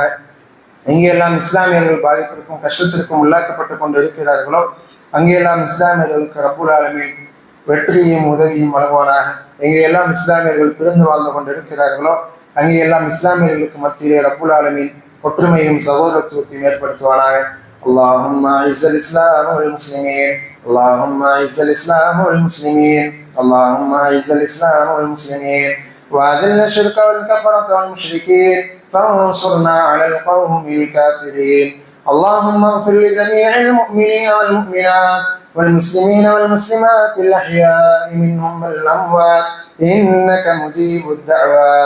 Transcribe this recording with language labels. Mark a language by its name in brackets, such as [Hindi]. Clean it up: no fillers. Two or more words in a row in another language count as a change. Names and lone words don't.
[Tamil] எங்கெல்லாம் இஸ்லாமியர்கள் பாதிப்பிற்கும் கஷ்டத்திற்கும் உள்ளாக்கப்பட்டு கொண்டு இருக்கிறார்களோ அங்கெல்லாம் இஸ்லாமியர்களுக்கு [Arabic] رب العالمين [Tamil] வெற்றியும் உதவியும் வழங்குவானாக. எங்கெல்லாம் இஸ்லாமியர்கள் பிறந்து வாழ்ந்து கொண்டு இருக்கிறார்களோ அங்கெல்லாம் இஸ்லாமியர்களுக்கு மத்தியிலே [Arabic] رب العالمين [Tamil] ஒற்றுமையும் சகோதரத்துவத்தையும் ஏற்படுத்துவானாக. [Arabic] اللهم اعز الاسلام والمسلمين اللهم اعز الاسلام والمسلمين اللهم اعز الاسلام والمسلمين واذل الشرك والكفرة والمشركين فانصرنا على القوم الكافرين. اللهم اغفر لجميع المؤمنين والمؤمنات والمسلمين والمسلمات الأحياء منهم والأموات إنك مجيب الدعوات.